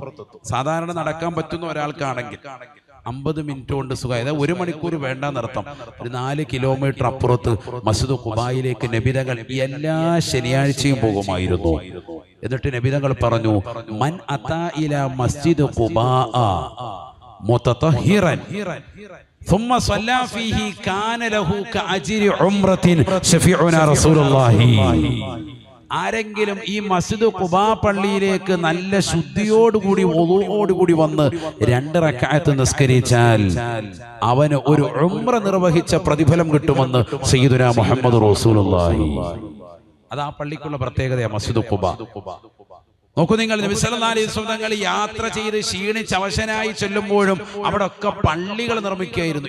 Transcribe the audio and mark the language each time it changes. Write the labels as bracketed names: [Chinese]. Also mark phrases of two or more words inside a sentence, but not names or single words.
[Malayalam] സാധാരണ നടക്കാൻ പറ്റുന്ന ഒരാൾക്കാണെങ്കിൽ 50 മിനിറ്റ് കൊണ്ട് സുഖം. അതായത് 1 മണിക്കൂർ വേണ്ടെന്നർത്ഥം. ഒരു 4 കിലോമീറ്റർ അപ്പുറത്ത് മസ്ജിദ് ഖുബായിലേക്ക് നബിതങ്ങൾ എല്ലാ ശനിയാഴ്ചയും പോകുമായിരുന്നു. എന്നിട്ട് നബിതങ്ങൾ പറഞ്ഞു, [Arabic] من أتى إلى مسجد قباء متطهرا ثم صلى فيه كان له كأجر عمرة شفيعنا رسول الله. [Malayalam] ആരെങ്കിലും ഈ മസ്ജിദ് ഖുബാ പള്ളിയിലേക്ക് നല്ല ശുദ്ധിയോടുകൂടി വുളൂഓടുകൂടി വന്ന് 2 റക്അത്ത് നിസ്കരിച്ചാൽ അവന് ഒരു ഉംറ നിർവഹിച്ച പ്രതിഫലം കിട്ടുമെന്ന് [Arabic] سيدنا محمد رسول الله. [Malayalam] അത് ആ പള്ളിക്കുള്ള പ്രത്യേകതയാണ് മസ്ജിദ് ഖുബാ. നോക്കൂ നിങ്ങൾ, നബി [Arabic] صلى الله عليه وسلم [Malayalam] യാത്ര ചെയ്ത് ക്ഷീണിച്ച് അവശനായി ചെല്ലുമ്പോഴും അവിടെ ഒക്കെ പള്ളികൾ നിർമ്മിക്കുകയായിരുന്നു.